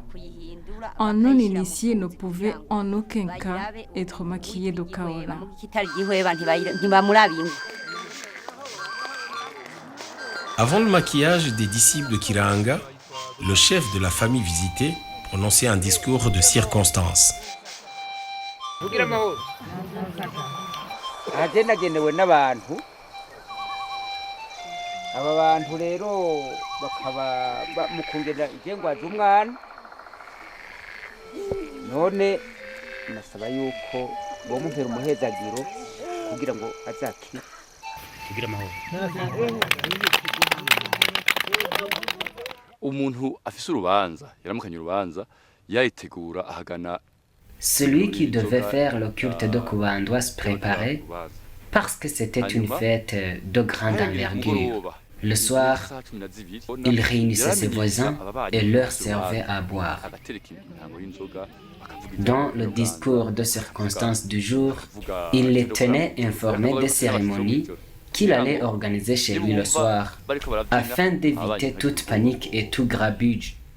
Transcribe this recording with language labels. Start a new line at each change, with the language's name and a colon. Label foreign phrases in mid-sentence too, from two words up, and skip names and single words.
French: Un non-initié ne pouvait en aucun cas être maquillé de kaolin. Avant le maquillage des disciples de Kiranga, le chef de la famille visitée prononçait un discours de circonstance.
Rundi: aba bantu rero bakaba mukungena igengwa z'umwana none nasaba yuko bomumpera umuhezagiro kugira ngo azakire kugira amahoro. Umuntu afise urubanza yaramukanye urubanza yayitegura ahagana.
French: Celui qui devait faire le culte de Kubandwa se préparait parce que c'était une fête de grande envergure. Le soir, il réunissait ses voisins et leur servait à boire. Dans le discours de circonstance du jour, il les tenait informés des cérémonies qu'il allait organiser chez lui le soir, afin d'éviter toute panique et tout grabuge.